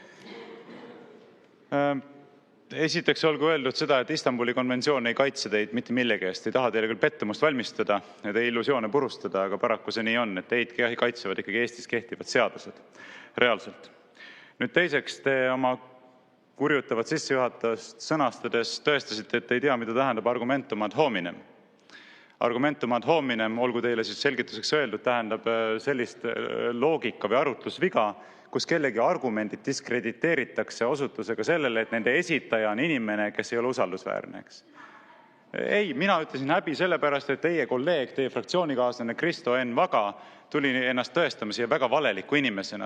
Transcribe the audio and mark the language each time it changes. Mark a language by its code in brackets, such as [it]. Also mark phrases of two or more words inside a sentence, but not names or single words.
[et] Esiteks olgu öeldud seda, et Istanbuli konventsioon ei kaitse teid mitte millegi eest. Ei taha teile küll pettumust valmistada ja teie illusioone purustada, aga paraku see nii on, et teid kaitsevad ikkagi Eestis kehtivad seadused. Reaalselt. Nüüd teiseks, te oma kurjutavat sissejuhatavast sõnastades tõestasite, et ei tea, mida tähendab [la] argumentum ad hominem. Argumentum ad hominem, [et] olgu teile siis selgituseks öeldud, tähendab sellist loogika või arutlusviga, kus kellegi argumendid diskrediteeritakse osutusega sellele, et nende esitaja on inimene, kes ei ole usaldusväärne. Ei, mina ütlesin häbi sellepärast, et teie kolleeg, teie fraktsioonikaaslane Kristo Enn Vaga tuli ennast tõestama siia väga valeliku inimesena.